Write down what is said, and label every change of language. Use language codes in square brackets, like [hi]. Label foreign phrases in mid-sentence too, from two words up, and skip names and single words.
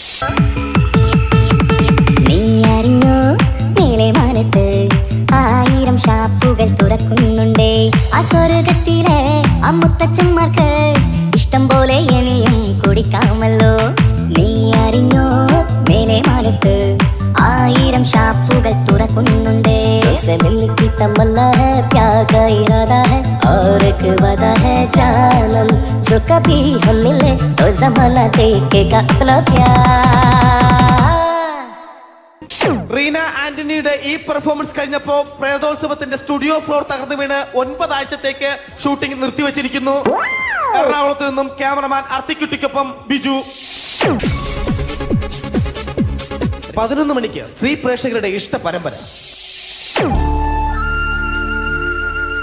[ml] ആയിരം ഷാപ്പുകൾ തുറക്കുന്നുണ്ടേ. അസ്വർഗത്തിലെ അമ്മുത്തച്ഛന്മാർക്ക് ഇഷ്ടം പോലെ ഇനിയും കുടിക്കാമല്ലോ. നീ അറിഞ്ഞോ, മേലെ മാനത്ത് 1000 ഷാപ്പുകൾ തുറക്കുന്നുണ്ടേ. [hi] मिलने की तमन्ना है, प्यार का इरादा है और एक वादा है जानम, जो कभी हम मिले तो जमाना देखेगा अपना प्यार. [ml] റീന ആന്റണിയുടെ ഈ പെർഫോമൻസ് കഴിഞ്ഞപ്പോ പ്രേതോത്സവത്തിന്റെ സ്റ്റുഡിയോ ഫ്ലോർ തകർന്നു വീണ് 9 ആഴ്ചത്തേക്ക് ഷൂട്ടിംഗ് നിർത്തിവെച്ചിരിക്കുന്നു. എറണാകുളത്ത് നിന്നും ക്യാമറമാൻ അർത്തിക്കുട്ടിക്കൊപ്പം ബിജു. 11 മണിക്ക് സ്ത്രീ പ്രേക്ഷകരുടെ ഇഷ്ട പരമ്പര.